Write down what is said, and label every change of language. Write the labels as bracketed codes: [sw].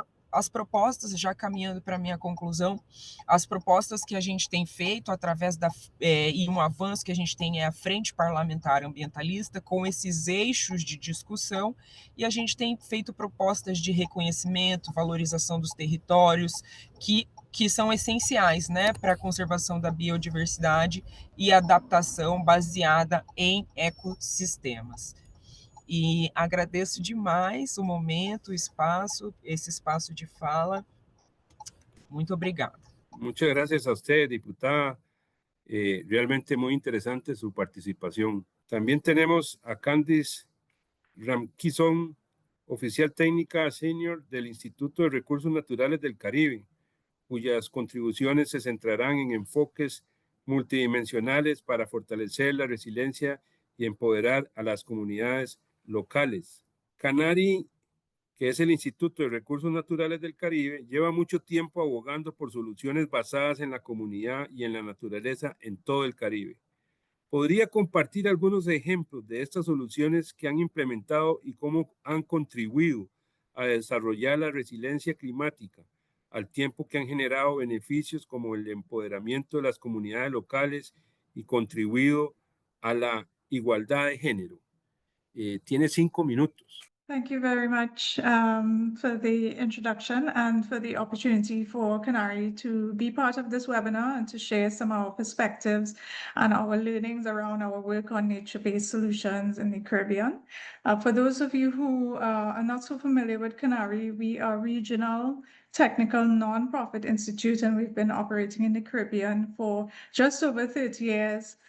[pt] as propostas, já caminhando para a minha conclusão, as propostas que a gente tem feito através e um avanço que a gente tem é a Frente Parlamentar Ambientalista, com esses eixos de discussão, e a gente tem feito propostas de reconhecimento, valorização dos territórios, que são essenciais, né, para a conservação da biodiversidade e adaptação baseada em ecossistemas. E agradeço demais o momento, o espaço, esse espaço de fala. Muito obrigada. [es] Muchas gracias a usted, diputada. Realmente muy interesante su participación. También tenemos a Candice Ramquison, oficial técnica senior del Instituto de Recursos Naturales del Caribe, cuyas contribuciones se centrarán en enfoques multidimensionales para fortalecer la resiliencia y empoderar a las comunidades locales. Canari, que es el Instituto de Recursos Naturales del Caribe, lleva mucho tiempo abogando por soluciones basadas en la comunidad y en la naturaleza en todo el Caribe. ¿Podría compartir algunos ejemplos de estas soluciones que han implementado y cómo han contribuido a desarrollar la resiliencia climática, al tiempo que han generado beneficios como el empoderamiento de las comunidades locales y contribuido a la igualdad de género? Tiene 5 minutos. [en] Thank you very much for the introduction and for the opportunity for CANARI to be part of this webinar and to share some of our perspectives and our learnings around our work on nature-based solutions in the Caribbean. For those of you who are not so familiar with CANARI, we are a regional technical nonprofit institute, and we've been operating in the Caribbean for just over 30 years.